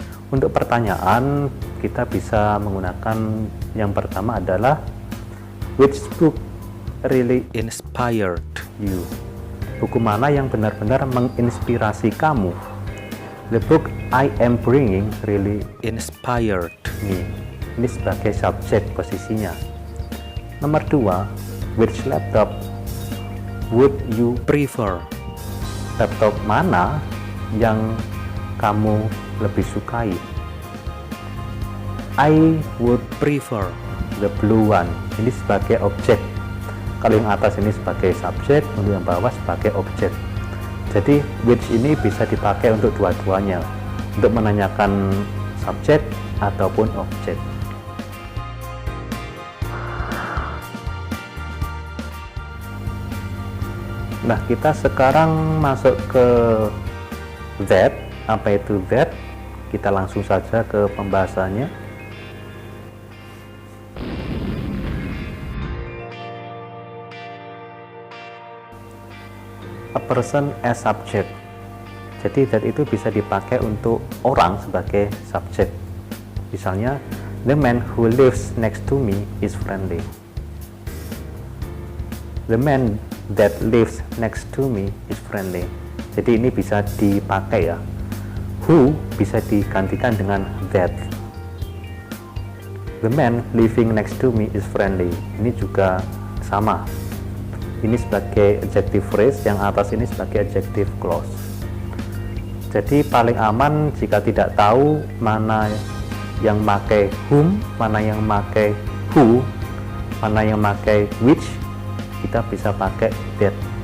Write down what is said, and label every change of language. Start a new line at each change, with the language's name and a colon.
Indonesian: Untuk pertanyaan kita bisa menggunakan yang pertama adalah
English: which book really inspired you?
Indonesian: Buku mana yang benar-benar menginspirasi kamu?
English: The book I am bringing really inspired me.
Indonesian: Ini sebagai subjek posisinya. Nomor 2,
English: which laptop would you prefer?
Indonesian: Laptop mana yang kamu lebih sukai?
English: I would prefer the blue one.
Indonesian: Ini sebagai objek. Kalau yang atas ini sebagai subjek, untuk yang bawah sebagai objek. Jadi which ini bisa dipakai untuk dua-duanya, untuk menanyakan subjek ataupun objek. Nah, kita sekarang masuk ke that. Apa itu that? Kita langsung saja ke pembahasannya.
English: A person as subject.
Indonesian: Jadi that itu bisa dipakai untuk orang sebagai subjek. Misalnya,
English: the man who lives next to me is friendly. The man that lives next to me is friendly.
Indonesian: Jadi ini bisa dipakai ya. Who bisa digantikan dengan that.
English: The man living next to me is friendly.
Indonesian: Ini juga sama. Ini sebagai adjective phrase, yang atas ini sebagai adjective clause. Jadi paling aman jika tidak tahu mana yang pakai whom, mana yang pakai who, mana yang pakai which, kita bisa pakai that.